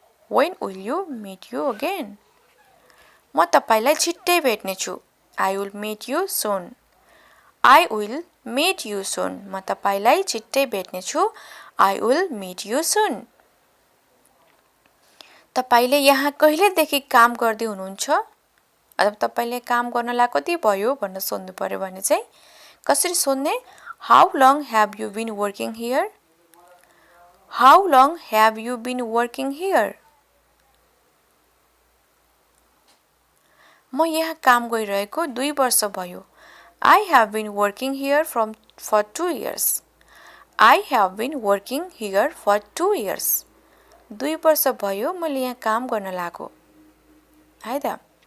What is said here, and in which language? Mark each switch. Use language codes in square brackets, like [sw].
[en] when will you meet you again [ne] म तपाईलाई छिट्टै भेट्ने छु [en] I will meet you soon [ne] I will meet you soon म तपाईलाई छिट्टै भेट्ने छु I will meet you soon तपाईले यहाँ कहिलेदेखि काम गर्दै हुनुहुन्छ अथवा तपाईले काम गर्नलाई कति भयो भनेर सोध्नु पर्यो भने चाहिँ कसरी सोध्ने [en] How long have you been working here? How long have you been working here? [ne] म यहाँ काम गरिरहेको 2 वर्ष भयो [en] I have been working here for 2 years. I have been working here for 2 years. [ne] 2 वर्ष भयो मैले यहाँ काम गर्न लागो है त